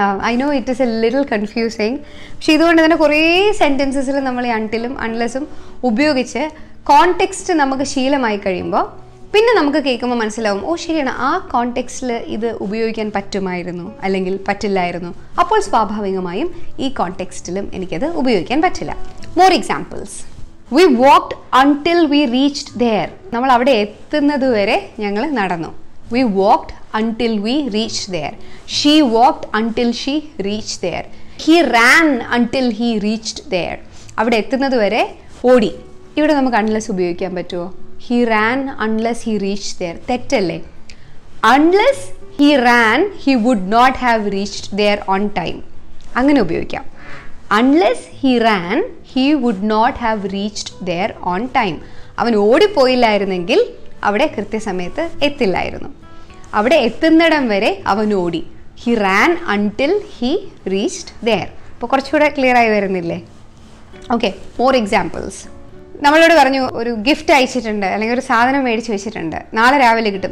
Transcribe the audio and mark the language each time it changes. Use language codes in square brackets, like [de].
[en] I know it is a little confusing. [ml] പക്ഷേ ഇതുകൊണ്ട് തന്നെ കുറേ സെൻറ്റൻസസിൽ നമ്മൾ ഈ അൺടിലും അൺലെസ്സും ഉപയോഗിച്ച് കോണ്ടെക്സ്റ്റ് നമുക്ക് ശീലമായി കഴിയുമ്പോൾ പിന്നെ നമുക്ക് കേൾക്കുമ്പോൾ മനസ്സിലാവും, ഓ ശരിയാണ്, ആ കോണ്ടെക്സ്റ്റിൽ ഇത് ഉപയോഗിക്കാൻ പറ്റുമായിരുന്നു അല്ലെങ്കിൽ പറ്റില്ലായിരുന്നു. അപ്പോൾ സ്വാഭാവികമായും ഈ കോണ്ടെക്സ്റ്റിലും എനിക്കത് ഉപയോഗിക്കാൻ പറ്റില്ല. [en] More examples. We walked until we reached there. [ml] നമ്മൾ അവിടെ എത്തുന്നത് വരെ ഞങ്ങൾ നടന്നു. [en] We walked until we reached there. She walked until she reached there. He ran until he reached there. [ml] അവിടെ എത്തുന്നത് വരെ ഓടി. ഇവിടെ നമുക്ക് unless ഉപയോഗിക്കാൻ പറ്റുമോ? [en] He ran unless he reached there. [ml] തെറ്റല്ലേ? [en] Unless he ran, he would not have reached there on time. [ml] അങ്ങനെ ഉപയോഗിക്കാം. [en] Unless he ran, he would not have reached there on time. [ml] അവൻ ഓടിപ്പോയില്ലായിരുന്നെങ്കിൽ അവിടെ കൃത്യസമയത്ത് എത്തില്ലായിരുന്നു. അവിടെ എത്തുന്നിടം വരെ അവൻ ഓടി. [en] He ran until he reached there. [ml] അപ്പോൾ കുറച്ചുകൂടെ ക്ലിയർ ആയി വരുന്നില്ലേ? Okay, [en] More examples. [ml] നമ്മളോട് പറഞ്ഞു ഒരു ഗിഫ്റ്റ് അയച്ചിട്ടുണ്ട് അല്ലെങ്കിൽ ഒരു സാധനം മേടിച്ച് വെച്ചിട്ടുണ്ട്, നാളെ രാവിലെ കിട്ടും.